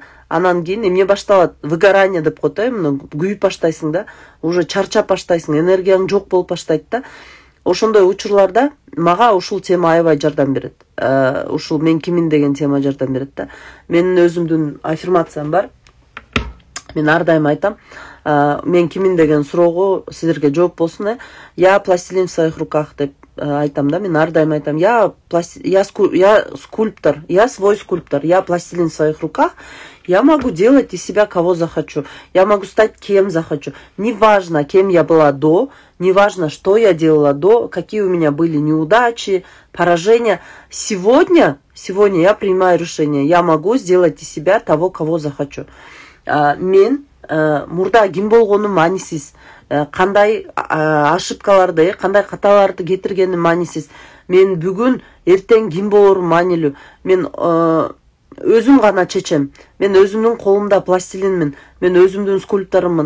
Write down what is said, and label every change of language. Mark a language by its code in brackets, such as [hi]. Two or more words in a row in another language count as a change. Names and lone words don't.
[ky] Анан кийин эмне башталат? Выгорание деп коет, мына күйүп баштайсың да, уже чарчап баштайсың, энергияң жок болуп баштайт да. Ошондой учурларда мага ушул тема аябай жардам берет. Ушул мен кимин деген тема жардам берет да. Менин өзүмдүн аффирмациям бар. Мен ар дайым айтам, мен кимин деген суроого силерге жооп болсун, [ru] я пластилин в своих руках [ky] деп айтам да. Мен ар дайым айтам, [ru] я скульптор, я свой скульптор, я пластилин в своих руках. Я могу делать из себя кого захочу. Я могу стать кем захочу. Неважно, кем я была до, неважно, что я делала до, какие у меня были неудачи, поражения. Сегодня я принимаю решение. Я могу сделать из себя того, кого захочу. [ky] Мен мурда ким болгонум маанисиз. Кандай ошибкаларды, кандай каталарды кетиргеним маанисиз. Мен бүгүн эртең ким болорум маанилүү. Мен өзүм гана чечем. Мен өзүмдүн колумда пластилинмин. Мен өзүмдүн скульпторуммун.